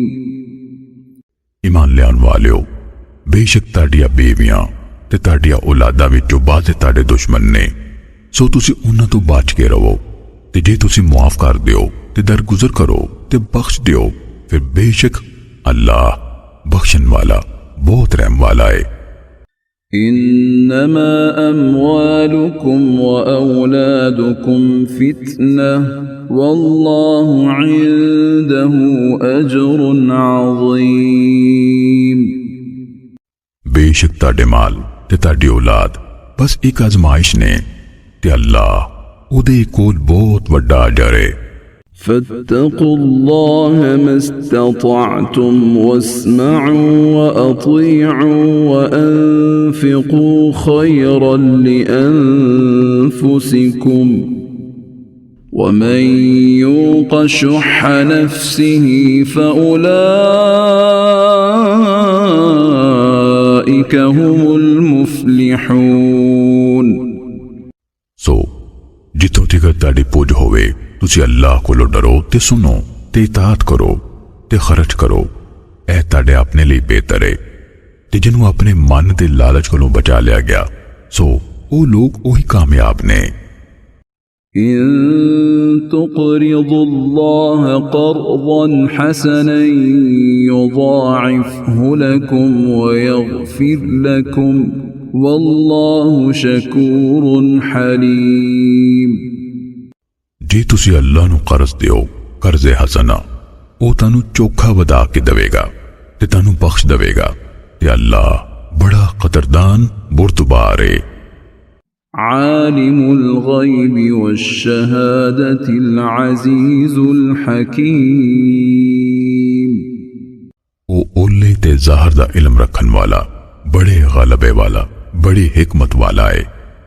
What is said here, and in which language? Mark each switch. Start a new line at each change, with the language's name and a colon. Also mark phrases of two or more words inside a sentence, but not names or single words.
Punjabi: ایمان لیان والیو، ਬੇਸ਼ੱਕ ਤੁਹਾਡੀਆਂ ਬੇਵੀਆਂ ਤੇ ਤੁਹਾਡੀਆਂ ਔਲਾਦਾਂ ਵਿੱਚੋਂ ਬਾਜ਼ੇ ਤੁਹਾਡੇ ਦੁਸ਼ਮਣ ਨੇ, ਸੋ ਤੁਸੀਂ ਉਹਨਾਂ ਤੋਂ ਬਚ ਕੇ ਰਹੋ। ਤੇ ਜੇ ਤੁਸੀਂ ਮੁਆਫ ਕਰ ਦਿਓ ਤੇ ਦਰਗੁਜ਼ਰ ਕਰੋ ਤੇ ਬਖਸ਼ ਦਿਓ, ਫਿਰ ਬੇਸ਼ੱਕ ਅੱਲਾਹ ਬਖਸ਼ਣ ਵਾਲਾ ਬਹੁਤ ਰਹਿਮ ਵਾਲਾ ਹੈ۔
Arabic: إنما أموالكم وأولادكم فتنة والله عنده أجر عظيم۔
Punjabi: ਬੇਸ਼ੱਕ ਤੁਹਾਡੇ ਮਾਲ ਤੇ ਤੁਹਾਡੀ ਔਲਾਦ ਬਸ ਇੱਕ ਅਜ਼ਮਾਇਸ਼ ਨੇ ਤੇ ਅੱਲਾਹ ਉਹਦੇ ਕੋਲ ਬਹੁਤ ਵੱਡਾ ਅਜਰ ਹੈ۔
Arabic: فاتقوا الله ما استطعتم واسمعوا وأطيعوا وأنفقوا خيرا لأنفسكم ومن يوق شح نفسه فأولئك هم المفلحون۔
Punjabi: ਸੋ ਜਿੱਥੋਂ ਤੱਕ ਤੁਹਾਡੀ ਪੁੱਜ ਹੋਵੇ ਤੁਸੀਂ ਅੱਲਾਹ ਕੋਲੋਂ ਡਰੋ ਤੇ ਸੁਣੋ ਤੇ ਇਤਾਅਤ ਕਰੋ ਤੇ ਖਰਚ ਕਰੋ। ਇਹ ਤੁਹਾਡੇ ਆਪਣੇ ਲਈ ਬਿਹਤਰ ਹੈ। ਤੇ ਜਿਹਨੂੰ ਆਪਣੇ ਮਨ ਦੇ ਲਾਲਚ ਕੋਲੋਂ ਬਚਾ ਲਿਆ ਗਿਆ, ਸੋ ਉਹ ਲੋਕ ਉਹੀ ਕਾਮਯਾਬ ਨੇ۔
Arabic: إن تقرضوا الله قرضا حسنا يضاعفه لكم ويغفر لكم والله شكور حليم۔
Punjabi: ਜੇ ਤੁਸੀਂ ਅੱਲਾਹ ਨੂੰ ਕਰਜ਼ ਦਿਓ ਕਰਜ਼ੇ ਹਸਨਾ, ਉਹ ਤੁਹਾਨੂੰ ਚੋਖਾ ਵਧਾ ਕੇ ਦੇਵੇਗਾ ਤੇ ਤੁਹਾਨੂੰ ਬਖਸ਼ ਦੇਵੇਗਾ ਤੇ ਅੱਲਾਹ ਬੜਾ ਕਦਰਦਾਨ ਬੁਰਦਬਾਰ ਹੈ۔
Arabic: عالم الغيب والشهادة العزيز الحكيم۔
Punjabi: ਤੇ ਜ਼ਾਹਿਰ ਦਾ ਇਲਮ ਰਖਨ ਵਾਲਾ, ਬੜੇ ਗ਼ਲਬੇ ਵਾਲਾ, ਬੜੀ ਹਿਕਮਤ ਵਾਲਾ ਹੈ।